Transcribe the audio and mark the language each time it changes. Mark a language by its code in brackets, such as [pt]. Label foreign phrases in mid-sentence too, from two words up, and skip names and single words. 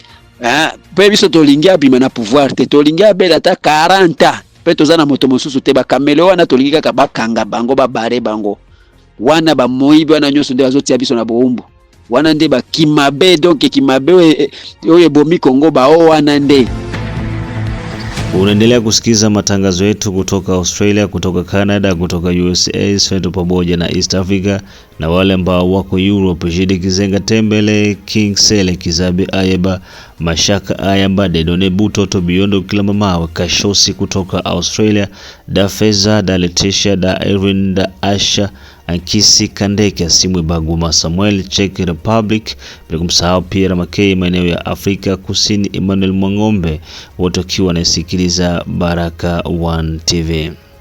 [ln] pe biso tolingi abima na pouvoir te tolingi abela ta 40 pe tozana moto mosusu te bakamele wana tolingi kaka bakanga bango babare bango wana ba moyibi wana nyoso nde bazotia biso na boumbu wana nde bakimabe donc kimabe oyo bomi Kongo bao wana nde. [sw] Unaendelea kusikiza matangazo yetu kutoka Australia, kutoka Canada, kutoka USA, Sveto pamoja na East Africa na wale ambao wako Europe. Jide Kizenga Tembele, King Sele, Kizabi Ayeba, Mashaka Ayamba, Dedone Butoto, Biondo Kilamamawa, Kashosi kutoka Australia, Da Feza, Da Letitia, Da Erin, Da Asha, Ankisi Kandeke, Simwe Baguma Samuel, Czech Republic, bila kumsahau Pierre Makei maeneo ya Afrika Kusini, Emmanuel Mwangombe, wote wakiwa wanasikiliza Baraka One TV.